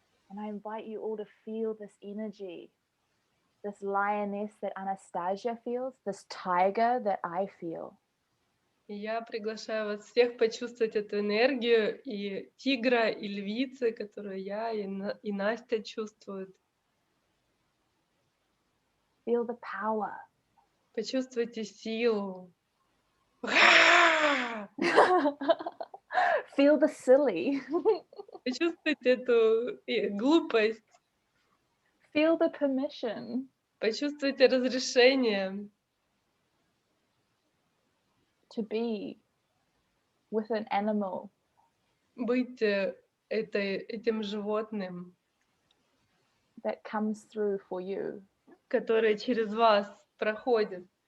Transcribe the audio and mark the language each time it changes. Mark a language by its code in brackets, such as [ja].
[en] And I invite you all to feel this energy, this lioness that Anastasia feels, this tiger that I feel. [ru] И я приглашаю вас всех почувствовать эту энергию и тигра, и львицы, которую я и Настя чувствуют. [en] Feel the power. [ru] Почувствуйте силу. [en] Feel the silly. [ru] Почувствуйте эту глупость. [en] Feel the permission. [ru] Почувствуйте разрешение. [en] To be with an animal. [ru] Быть этим животным. [en] that comes through for you. [ru] Которое через вас проходит.